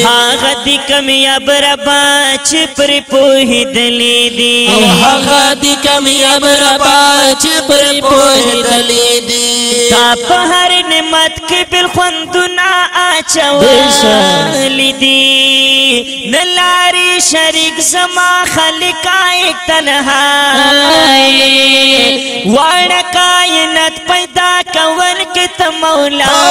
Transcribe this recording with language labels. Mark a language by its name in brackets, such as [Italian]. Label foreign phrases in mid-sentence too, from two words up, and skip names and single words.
[Pashto] هغه دي کمیاب ربا چې پرې پوهېدلي دي هغه دي کمیاب ربا چې پرې پوهېدلي دي تا په هر نعمت کې بل خوندونه اچولي دي نه لاري شریک زما خالق [Urdu] ایک تنہا [Pashto] واړه کائنات پیدا کول کې ته مولا